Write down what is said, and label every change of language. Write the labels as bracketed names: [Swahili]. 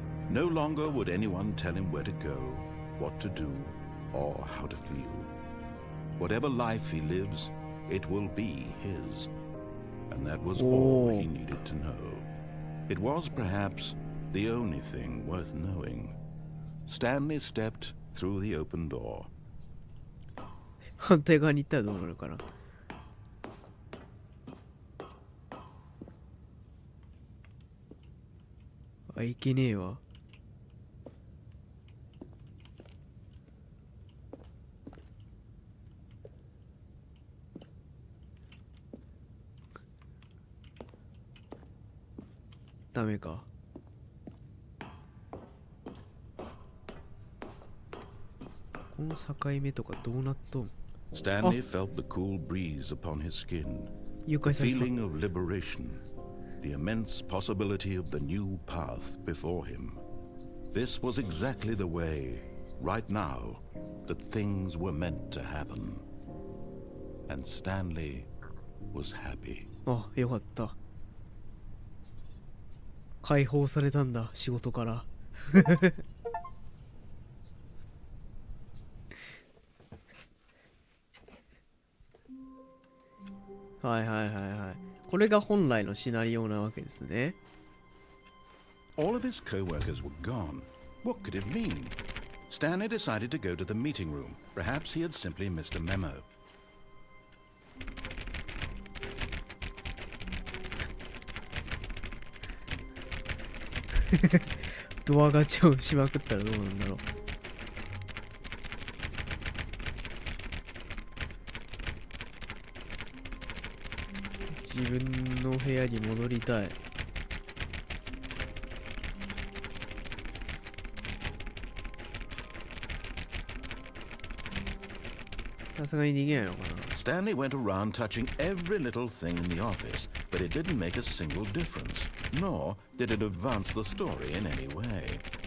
[English] No longer would anyone tell him where to go, what to do, or how to feel. Whatever life he lives, it will be his. And that was all he needed to know. It was perhaps the only thing worth knowing. Stanley stepped through the open door. [Japanese] 反対側に行ったらどうなるかな。あ、いけねえわ。ダメか。この境目とかどうなっとん？ [English] Stanley felt the cool breeze upon his skin, [Japanese] 誘 [English] the [Japanese] 拐された。 [English] feeling of liberation, the immense possibility of the new path before him. This was exactly the way, right now, that things were meant to happen. And Stanley was happy. [Japanese] あ、よかった。解放されたんだ、仕事から。はいはいはいはい。これが本来のシナリオなわけですね。 [English] All of his co-workers were gone. What could it mean? Stanley decided to go to the meeting room. Perhaps he had simply missed a memo. [Japanese] ドアガチャをしまくったらどうなんだろう。自分の部屋に戻りたい。さすがに逃げないのかな。 [English] Stanley went around touching every little thing in the office, but it didn't make a single difference, nor did it advance the story in any way.